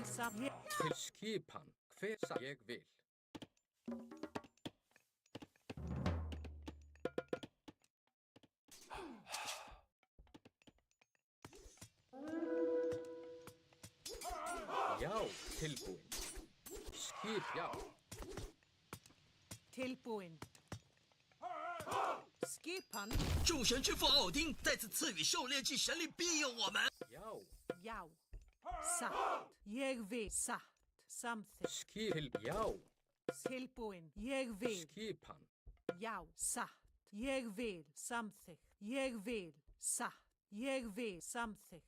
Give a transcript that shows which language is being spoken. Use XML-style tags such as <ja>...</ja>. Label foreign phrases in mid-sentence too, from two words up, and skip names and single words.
<is>Til skipan. Hver ég vil. Já, tilbúin. Skip, já. tilbúin. Skipan,</is> <zh>众神之父奥丁再次赐予狩猎季神力庇佑我们。</zh> <is>Já. já. Satt, ég vil, satt, samþykkt. Skip til, já. Tilbúin, ég vil, Skipan. já, satt. Ég vil, samþykkt. Ég vil, satt. Ég vil, samþykkt.</is>